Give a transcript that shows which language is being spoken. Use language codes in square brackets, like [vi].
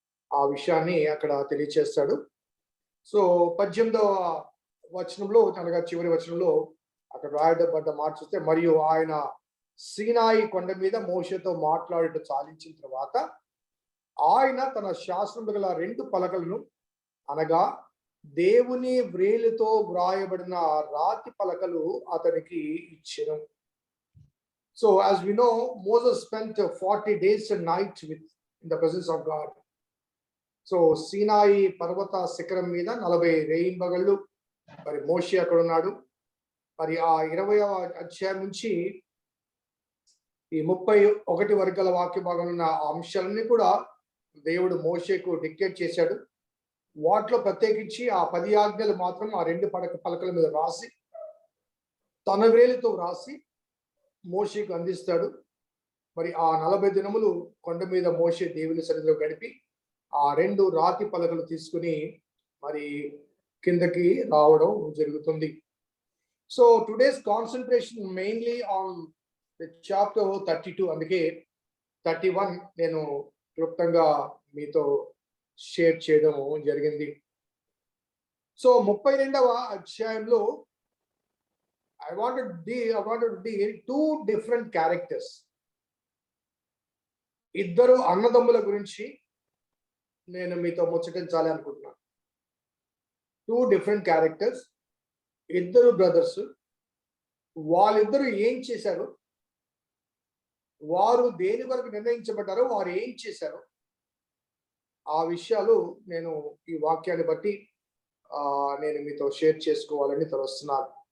[te] ఆ విషయాన్ని అక్కడ తెలియచేస్తాడు. సో 18వ వచనంలో, అనగా చివరి వచనంలో అక్కడ రాయబడ్డ మాట చూస్తే, మరియు ఆయన సీనాయి కొండ మీద మోషేతో మాట్లాడట చాలించిన తర్వాత ఆయన తన శాస్త్రములు గల 2 పలకలను, అనగా దేవుని వ్రేలుతో వ్రాయబడిన రాతి పలకలు అతనికి ఇచ్చెను. [en] So as we know, Moses spent 40 days and nights in the presence of God. [te] So సీనాయి పర్వత శిఖరం మీద 40 రేయింబగళ్ళు మరి మోషే అక్కడ ఉన్నాడు. మరి ఆ 20వ అధ్యాయం నుంచి ఈ 31 వరకు గల వాక్య భాగంలో ఉన్న అంశాలన్నీ కూడా దేవుడు మోషేకు డిక్టేట్ చేశాడు. వాటిలో ప్రత్యేకించి ఆ 10 ఆజ్ఞలు మాత్రం ఆ 2 పలకల మీద రాసి, తన వేలితో రాసి మోషేకు అందిస్తాడు. మరి ఆ 40 దినములు కొండ మీద మోషే దేవుని సన్నిధిలో గడిపి ఆ 2 రాతి పలకలు తీసుకుని మరి కిందకి రావడం జరుగుతుంది. [en] so today's concentration mainly on the chapter 32, [te] అందుకే 31 నేను క్లుప్తంగా మీతో షేర్ చేయడం జరిగింది. [en] so [te] 32వ అధ్యాయంలో [en] I wanted to deal 2 different characters. [te] ఇద్దరు అన్నదమ్ముల గురించి నేను మీతో ముచ్చటించాలి అనుకుంటున్నాను. [en] 2 different characters, [te] ఇద్దరు బ్రదర్స్. వాళ్ళిద్దరూ ఏం చేశారు, వారు దేని వరకు నిర్ణయించబడ్డారో, వారు ఏం చేశారు, ఆ విషయాలు నేను ఈ వాక్యాన్ని బట్టి నేను మీతో షేర్ చేసుకోవాలని తలస్తున్నాను.